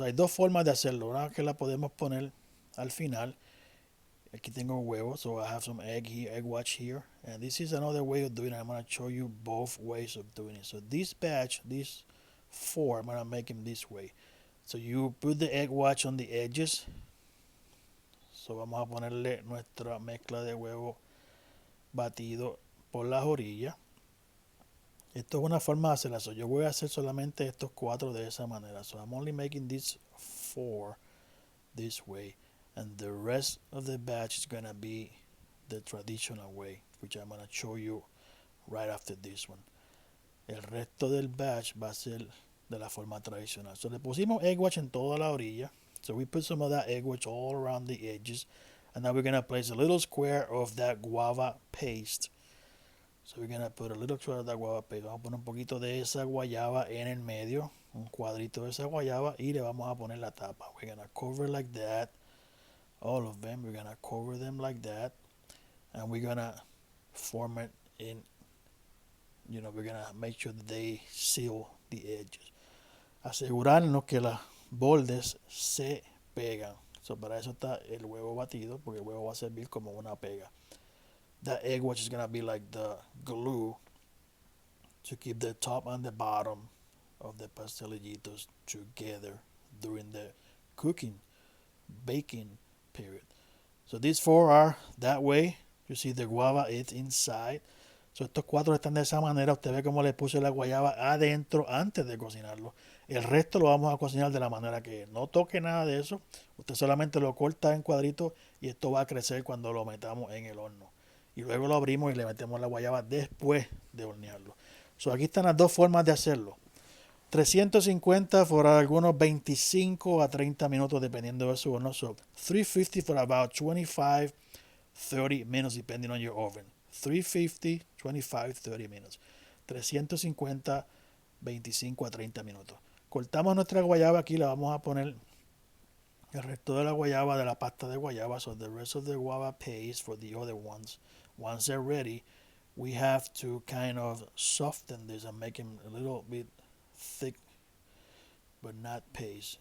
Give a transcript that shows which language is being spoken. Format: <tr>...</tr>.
<es>Hay dos formas de hacerlo. Una que la podemos poner al final. Aquí tengo huevo,</es> <en>so I have some egg here, egg wash here. And this is another way of doing it. I'm gonna show you both ways of doing it. So this batch, these 4, I'm gonna make them this way. So you put the egg wash on the edges.</en> <es>So vamos a ponerle nuestra mezcla de huevo batido por las orillas. Esto es una forma de hacerla. So yo voy a hacer solamente estos 4 de esa manera.</es> <en>So I'm only making these 4 this way. And the rest of the batch is going to be the traditional way, which I'm going to show you right after this one.</en> <es>El resto del batch va a ser de la forma tradicional.</es> <en>So</en> <es>le pusimos egg wash en toda la orilla.</es> <en>So we put some of that egg wash all around the edges. And now we're going to place a little square of that guava paste. So we're gonna put a little square of that guava paste.</en> <es>Vamos a poner un poquito de esa guayaba en el medio, un cuadrito de esa guayaba, y le vamos a poner la tapa.</es> <en>We're gonna cover like that, all of them. We're gonna cover them like that, and we're gonna form it in. We're gonna make sure that they seal the edges.</en> <es>Asegurarnos que los bordes se pegan. So para eso está el huevo batido, porque el huevo va a servir como una pega.</es> <en>That egg which is gonna be like the glue to keep the top and the bottom of the pastelillitos together during the cooking, baking period. So these 4 are that way. You see the guava is inside.</en> <es>So estos 4 están de esa manera. Usted ve cómo le puse la guayaba adentro antes de cocinarlo. El resto lo vamos a cocinar de la manera que no toque nada de eso. Usted solamente lo corta en cuadritos y esto va a crecer cuando lo metamos en el horno. Y luego lo abrimos y le metemos la guayaba después de hornearlo. So aquí están las dos formas de hacerlo. 350 por algunos 25 a 30 minutos dependiendo de su horno.</es> <en>So 350 for about 25, 30 minutes depending on your oven. 350, 25, 30 minutes.</en> <es>350, 25 a 30 minutos. Cortamos nuestra guayaba aquí, la vamos a poner el resto de la guayaba de la pasta de guayaba.</es> <en>So the rest of the guava paste for the other ones. Once they're ready, we have to kind of soften this and make them a little bit thick, but not paste.</en>